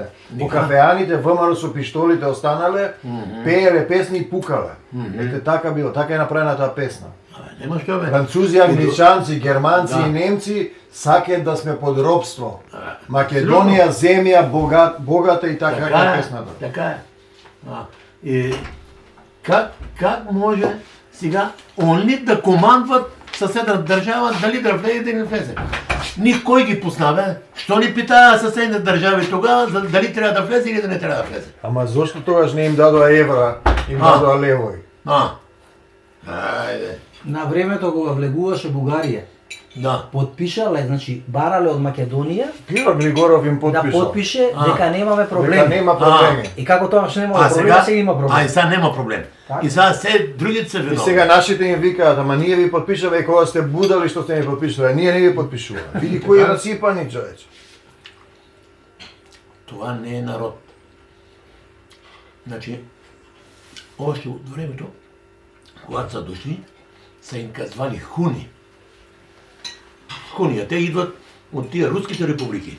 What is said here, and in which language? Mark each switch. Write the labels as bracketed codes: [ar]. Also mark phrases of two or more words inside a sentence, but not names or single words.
[mk] По кафеаните ВМРО со пиштолите останале, пееле песни и пукале. Ете така било, така е направена таа песна. Нема што бе. Французи, англичанци, германци Да. и немци сакаат да сме под робство. Македонија земја богата и така е песната. Така е. [bg] И как може сега они да командват съседна държава дали да влезе или да не влезе? Никой ги поставя. Що ни питая съседните държави тогава, дали трябва да влезе или да не трябва да влезе? [mk] Ама зошто тогаш не им дадоа евра, им дадоа левови? Айде. На времето кога влегуваше Бугарија, Да. подпишале, значи барале од Македонија Киро Григоров им да подпишал. подпише дека немаме Дека проблеми. нема проблеми. И како тоа што нема А проблеми, сега, сега има проблеми. и сега нема проблем. Така. И сега се другите се И виновни. сега нашите им викаат, ама ние ви подпишаме и кога сте будали што сте ни подпишували, ние не ви подпишуваме. Види кои расипани, човече. [bg] Това не е народ. Значи, още от времето, когато са дошли, са им казвали хуни. Хуни, а те идват от тия руските републики.